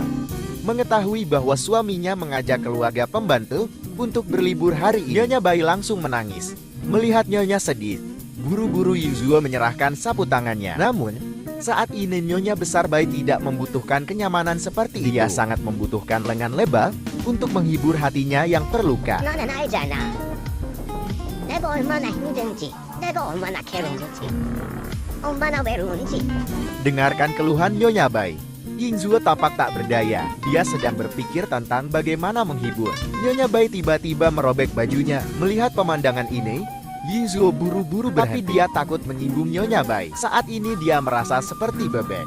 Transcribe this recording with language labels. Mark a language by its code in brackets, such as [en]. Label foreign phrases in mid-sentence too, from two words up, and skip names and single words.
[id] Mengetahui bahwa suaminya mengajak keluarga pembantu untuk berlibur hari ini, Nyonya Bai langsung menangis. Melihat Nyonya sedih, buru-buru Ying Zuo menyerahkan sapu tangannya. Namun, saat ini Nyonya Besar Bai tidak membutuhkan kenyamanan seperti itu. Dia sangat membutuhkan lengan lebar untuk menghibur hatinya yang terluka. [ko] 너는 알잖아. 내가 얼마나 힘든지, 내가 얼마나 괴로운지, 얼마나 외로운지. [id] Dengarkan keluhan Nyonya Bai. Ying Zuo tampak tak berdaya. Dia sedang berpikir tentang bagaimana menghibur. Nyonya Bai tiba-tiba merobek bajunya. Melihat pemandangan ini, Ying Zuo buru-buru berhenti. Tapi dia takut menyinggung Nyonya Bai. Saat ini dia merasa seperti bebek.